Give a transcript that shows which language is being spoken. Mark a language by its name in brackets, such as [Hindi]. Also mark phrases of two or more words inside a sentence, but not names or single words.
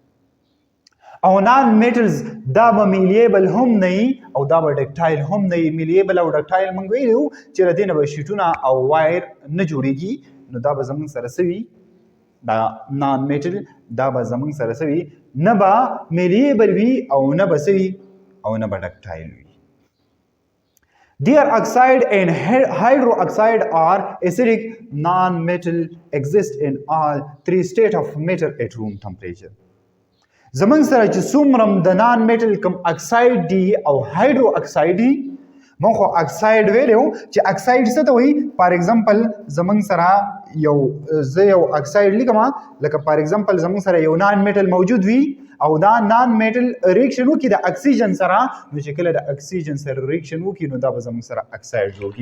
[Pashto] او [English] non metals [Pashto] دا به میلیبل هم نه وي او دا به ډکټایل هم نه وي. میلیبل او ډکټایل موږ ویلو چې د دې نه به شیټونه او وایر نه جوړیږي. نو دا به زموږ سره څه وي، دا [English] non metal [Pashto] دا به زموږ سره څه وي، نه به میلیبل وي او نه به څه وي او نه به ډکټایل وي. [English] Their oxide and hydroxide are acidic. Non-metal exist in all three states of matter at room temperature. [Pashto] زموږ سره چې څومره د [English] non metal [Pashto] کوم اکساید دي او [English] hydro oxide [Pashto] دي، موږ خو اکساید ویلو چې اکساید څه ته وایي. [English] for example [Pashto] زموږ سره زه یو اکساید لیکم، لکه [English] for example [Pashto] زموږ سره یو [English] non metal [Pashto] موجود وي او دا [English] non metal [Pashto] ریاکشن وکړي د اکسیجن سره، نو چې کله د اکسیجن سره ریاکشن وکړي نو دا به زموږ سره اکساید جوړ کړي.